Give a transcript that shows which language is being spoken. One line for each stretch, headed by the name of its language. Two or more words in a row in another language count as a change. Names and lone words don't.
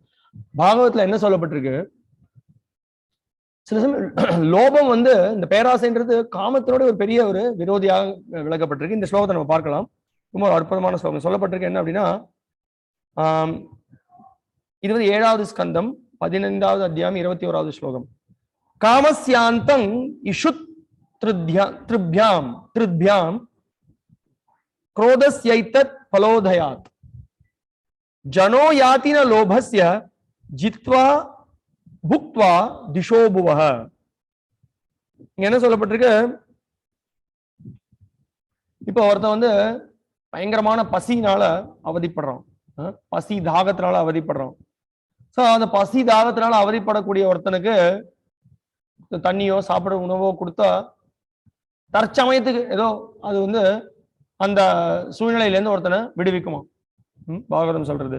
Tamil: பாகவத்துல என்ன சொல்லப்பட்டிருக்கு, சில சமயம் லோபம் இந்த பேராசைன்றது காமத்தினோட ஒரு பெரிய ஒரு விரோதியாக விளக்கப்பட்டிருக்கு. இந்த ஸ்லோகத்தை நம்ம பார்க்கலாம். ரொம்ப அற்புதமான ஸ்லோகம் சொல்லப்பட்டிருக்கு. என்ன அப்படின்னா, இது 7வது ஸ்கந்தம் 15வது அத்தியாயம் 21வது ஸ்லோகம்.
Sanskrit: कामस्यान्तङ् इषुत् त्रिप्याम् क्रोधस्यैतत् फलोदयात् जनो याति न लोभस्य जित्वा भुक्त्वा दिशो भुवः.
Tamil: என்ன சொல்லப்பட்டிருக்கு, இப்போ ஒருத்தன் பயங்கரமான பசினால அவதிப்படுறான், பசி தாகத்தினால அவதிப்படுறான். சோ அந்த பசி தாகத்தினால அவதிப்படக்கூடிய ஒருத்தனுக்கு தண்ணியோ சாப்பிட உணவோ கொடுத்தா தற்சமயத்துக்கு ஏதோ அது அந்த சூழ்நிலையிலேருந்து ஒருத்தனை விடுவிக்குமா பாகவதம் சொல்றது.